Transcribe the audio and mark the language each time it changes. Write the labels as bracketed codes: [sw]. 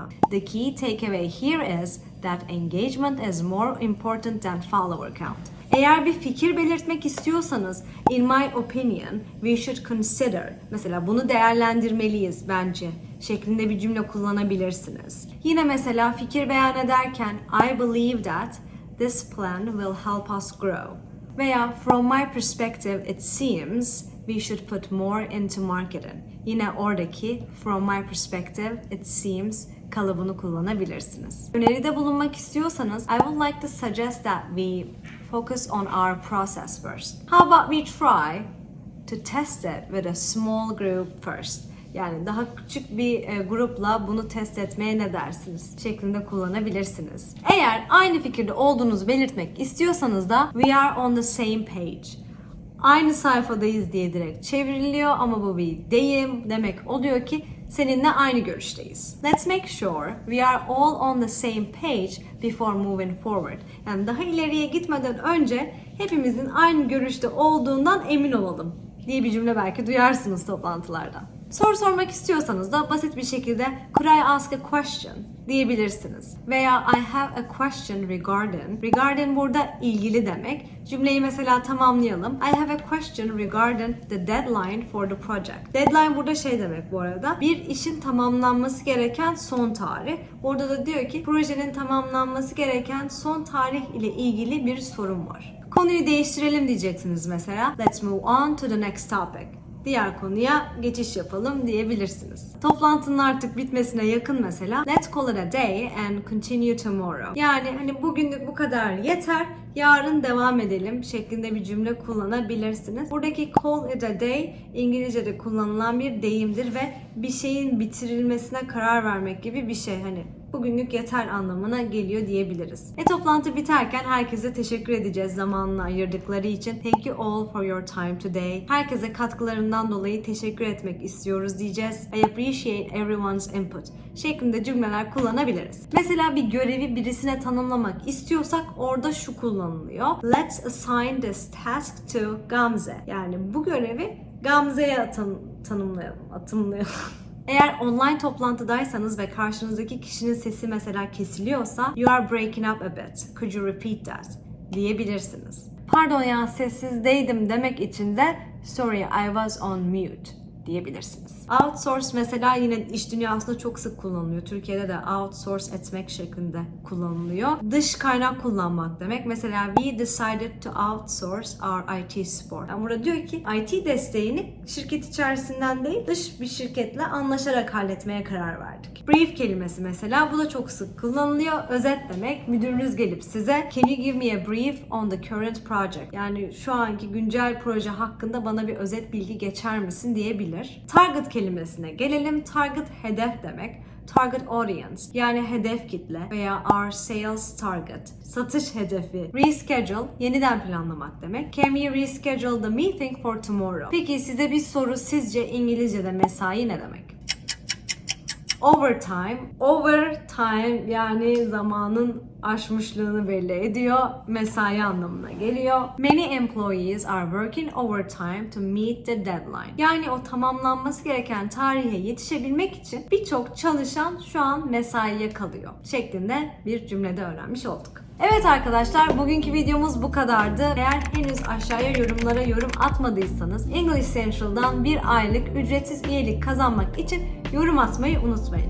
[en] The key takeaway here is that engagement is more important than follower count. [tr] Eğer bir fikir belirtmek istiyorsanız, [en] in my opinion, we should consider, [tr] mesela bunu değerlendirmeliyiz bence şeklinde bir cümle kullanabilirsiniz. Yine mesela fikir beyan ederken, [en] I believe that this plan will help us grow. Veya from my perspective it seems we should put more into marketing. [tr] Yine oradaki [en] from my perspective it seems [tr] kalıbını kullanabilirsiniz. Öneride bulunmak istiyorsanız [en] I would like to suggest that we focus on our process first. How about we try to test it with a small group first? [tr] Yani daha küçük bir grupla bunu test etmeye ne dersiniz şeklinde kullanabilirsiniz. Eğer aynı fikirde olduğunuzu belirtmek istiyorsanız da [en] we are on the same page. [tr] Aynı sayfadayız diye direkt çevriliyor ama bu bir deyim demek oluyor ki seninle aynı görüşteyiz. [en] Let's make sure we are all on the same page before moving forward. [tr] Yani daha ileriye gitmeden önce hepimizin aynı görüşte olduğundan emin olalım diye bir cümle belki duyarsınız toplantılarda. Soru sormak istiyorsanız da basit bir şekilde [en] could I ask a question [tr] diyebilirsiniz. [en] Veya I have a question regarding. [tr] Regarding burada ilgili demek. Cümleyi mesela tamamlayalım. [en] I have a question regarding the deadline for the project. [tr] Deadline burada şey demek bu arada. Bir işin tamamlanması gereken son tarih. Orada da diyor ki projenin tamamlanması gereken son tarih ile ilgili bir sorun var. Konuyu değiştirelim diyeceksiniz mesela. [en] Let's move on to the next topic. [tr] Diğer konuya geçiş yapalım diyebilirsiniz. Toplantının artık bitmesine yakın mesela [en] let's call it a day and continue tomorrow. [tr] Yani hani bugünlük bu kadar yeter, yarın devam edelim şeklinde bir cümle kullanabilirsiniz. Buradaki [en] call it a day [tr] İngilizce'de kullanılan bir deyimdir ve bir şeyin bitirilmesine karar vermek gibi bir şey. Hani bugünlük yeter anlamına geliyor diyebiliriz. Toplantı biterken herkese teşekkür edeceğiz zamanını ayırdıkları için. [en] Thank you all for your time today. [tr] Herkese katkılarından dolayı teşekkür etmek istiyoruz diyeceğiz. [en] I appreciate everyone's input [tr] şeklinde cümleler kullanabiliriz. Mesela bir görevi birisine tanımlamak istiyorsak orada şu kullanılıyor. [en] Let's assign this task to Gamze. [tr] Yani bu görevi Gamze'ye atımlayalım. Eğer online toplantıdaysanız ve karşınızdaki kişinin sesi mesela kesiliyorsa [en] you are breaking up a bit. Could you repeat that? [tr] Diyebilirsiniz. Pardon ya sessizdeydim demek için de [en] sorry I was on mute [tr] diyebilirsiniz. Outsource mesela yine iş dünyasında çok sık kullanılıyor. Türkiye'de de outsource etmek şeklinde kullanılıyor. Dış kaynak kullanmak demek. [en] Mesela we decided to outsource our IT support. [tr] Yani burada diyor ki IT desteğini şirket içerisinden değil dış bir şirketle anlaşarak halletmeye karar verdik. Brief kelimesi mesela bu da çok sık kullanılıyor. Özet demek. Müdürünüz gelip size [en] can you give me a brief on the current project? [tr] Yani şu anki güncel proje hakkında bana bir özet bilgi geçer misin diyebilir. Target kelimesine gelelim. Target hedef demek. Target audience yani hedef kitle veya [en] our sales target [tr] satış hedefi. Reschedule yeniden planlamak demek. [en] Can we reschedule the meeting for tomorrow? [tr] Peki size bir soru sizce İngilizce'de mesai ne demek? Overtime. Overtime yani zamanın aşmışlığını belli ediyor. Mesai anlamına geliyor. [en] Many employees are working overtime to meet the deadline. [tr] Yani o tamamlanması gereken tarihe yetişebilmek için birçok çalışan şu an mesaiye kalıyor şeklinde bir cümlede öğrenmiş olduk. Evet arkadaşlar bugünkü videomuz bu kadardı. Eğer henüz aşağıya yorumlara yorum atmadıysanız English Central'dan bir aylık ücretsiz üyelik kazanmak için yorum atmayı unutmayın.